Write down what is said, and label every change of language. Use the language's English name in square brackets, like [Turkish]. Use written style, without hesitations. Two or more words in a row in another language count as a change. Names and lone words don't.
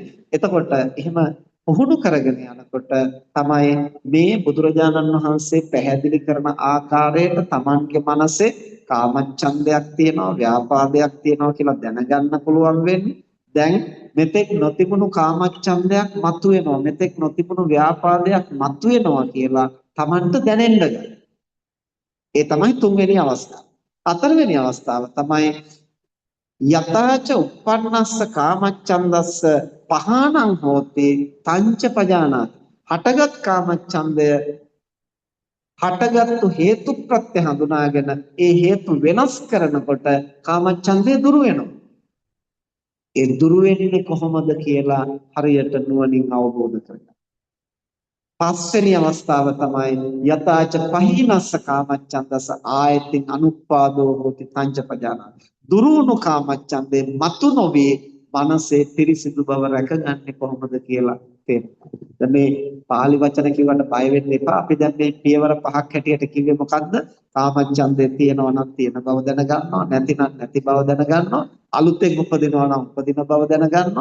[Sinhala] එතකොට එහෙම පුහුණු කරගෙන යනකොට තමයි මේ බුදුරජාණන් වහන්සේ පැහැදිලි කරන ආකාරයට Tamanගේ මනසේ කාමච්ඡන්දයක් තියෙනවා, ව්‍යාපාදයක් තියෙනවා කියලා දැනගන්න පුළුවන් වෙන්නේ. දැන් මෙතෙක් නොතිබුණු කාමච්ඡන්දයක් මතුවෙනවා, මෙතෙක් නොතිබුණු ව්‍යාපාදයක් මතුවෙනවා කියලා Tamanට දැනෙන්න ගන්න. ඒ තමයි තුන්වෙනි අවස්ථාව. හතරවෙනි අවස්ථාව තමයි [Pali] යතාච uppannassa කාමච්ඡන්දස්ස පහානං හෝති තංච පජානාති. [Sinhala] හටගත් කාමච්ඡන්දය හටගත්තු හේතු ප්‍රත්‍ය හඳුනාගෙන ඒ හේතු වෙනස් කරනකොට කාමච්ඡන්දය දුරු වෙනවා. ඒ දුරු වෙන්නේ කොහොමද කියලා හරියට නුවණින් අවබෝධ කරගන්න. පස්වෙනි අවස්ථාව තමයි [Pali] යතාච පහිනස්ස කාමච්ඡන්දස ආයතින් අනුපාදෝ හෝති තංච පජානාති. [Sinhala] දුරුණු කාමච්ඡන්දේ මතු නොවේ මනසේ පිරිසිදු බව රැකගන්නේ කොහොමද කියලා තේරෙනවා. දැන් මේ පාලි වචන කිව්වට බය වෙන්න එපා. අපි දැන් මේ පියවර පහක් හැටියට කිව්වේ මොකද්ද? කාමච්ඡන්දේ තියෙනවා නම් තියෙන බව දැනගන්නවා, නැතිනම් නැති බව දැනගන්නවා, අලුතෙන් උපදිනවා නම් උපදින බව දැනගන්නවා.